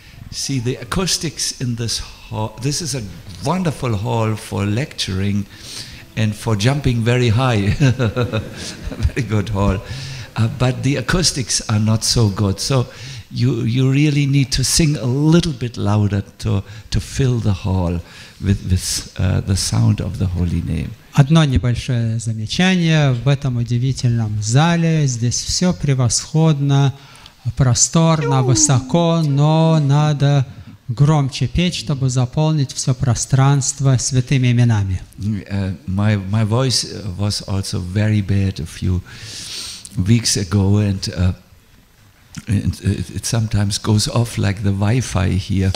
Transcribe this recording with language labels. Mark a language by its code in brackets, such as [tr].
[en] See, the acoustics in this hall, this is a wonderful hall for lecturing and for jumping very high. Very good hall. But the acoustics are not so good. So you really need to sing a little bit louder to fill the hall with the sound of the holy name. [ru] Одно небольшое замечание. В этом удивительном зале здесь все превосходно, просторно, высоко, но надо громче петь, чтобы заполнить все пространство святыми именами. [en] My voice was also very bad a few weeks ago, and it sometimes goes off like the Wi-Fi here.